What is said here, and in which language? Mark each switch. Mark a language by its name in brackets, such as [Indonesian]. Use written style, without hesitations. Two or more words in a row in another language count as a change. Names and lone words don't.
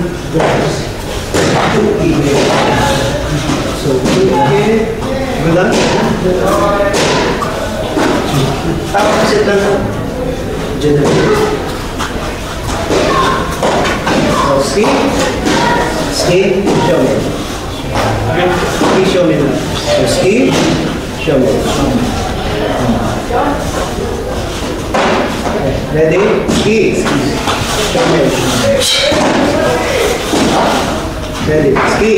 [Japanese] Tsuki. So, Tsuki. Gitan. Opposite lang. Gitan. So, ski. Ski. [English] Show me. Ski, [Filipino] show me na. [English] So, ski. Show me. Ready? Ski. Show me. Ready? Ski.